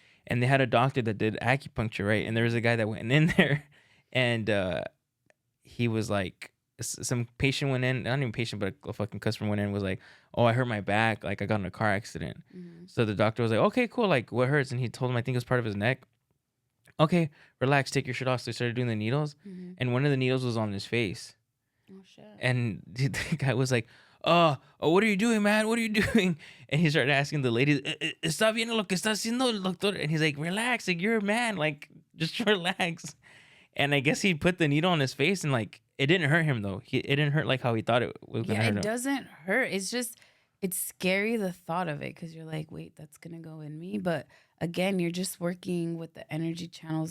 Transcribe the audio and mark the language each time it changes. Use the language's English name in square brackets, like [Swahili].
[English] and they had a doctor that did acupuncture, right? And there was a guy that went in there, and he was like, some patient went in, not even patient, but a fucking customer went in and was like, oh, I hurt my back, like I got in a car accident. So the doctor was like, okay, cool, like what hurts? And he told him, I think it was part of his neck. Okay, relax, take your shirt off. So they started doing the needles, and one of the needles was on his face. Oh shit. And the guy was like, oh, what are you doing, man? What are you doing? [Spanish] And he started asking the lady, ¿Está bien lo que está haciendo el doctor? [English] And he's like, relax, like you're a man, like just relax. And I guess he put the needle on his face, and like it didn't hurt him though. It didn't hurt like how he thought it was gonna hurt him. It doesn't hurt. It's just, it's scary, the thought of it, because you're like, wait, that's gonna go in me. But again, you're just working with the energy channels.